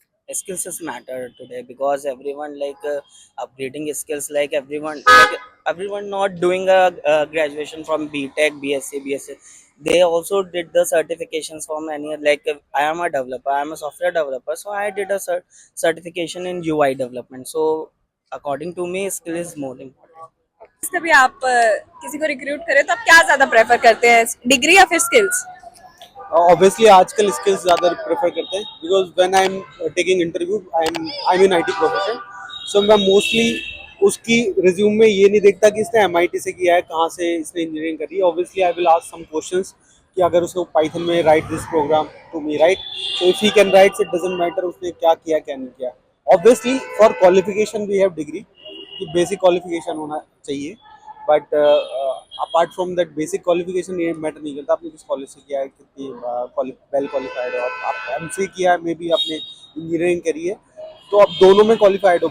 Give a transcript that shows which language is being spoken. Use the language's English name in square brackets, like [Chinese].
[English] Skills is matter today, because everyone upgrading skills, everyone not doing a graduation from BTech, BSc, BSc. They also did the certifications from any, I am a developer, I am a software developer, so I did a certification in UI development. So according to me, skill is more important. [Hindi] कभी आप किसी को recruit करें तो आप क्या ज्यादा prefer करते हैं, डिग्री या फिर स्किल्स? Obviously आजकल skills ज़्यादा prefer करते हैं, [English] because when I'm taking interview, I'm in IT profession, so [Hindi] मैं mostly उसकी resume में ये नहीं देखता कि इसने MIT से किया है, कहाँ से इसने engineering करी है. [English] Obviously I will ask some questions [Hindi] कि अगर उसको Python में [English] write this program to me, right? So if he can write, it doesn't matter [Hindi] उसने क्या किया क्या नहीं किया. [English] Obviously for qualification we have degree, [Hindi] कि basic qualification होना चाहिए, [English] but apart from that [Hindi] basic qualification ये मैटर नहीं करता आपने किस कॉलेज से किया है, कितनी वेल क्वालिफाइड हो आप एमसीए किया है, मे बी आपने इंजीनियरिंग करी है, तो आप दोनों में क्वालिफाइड हो.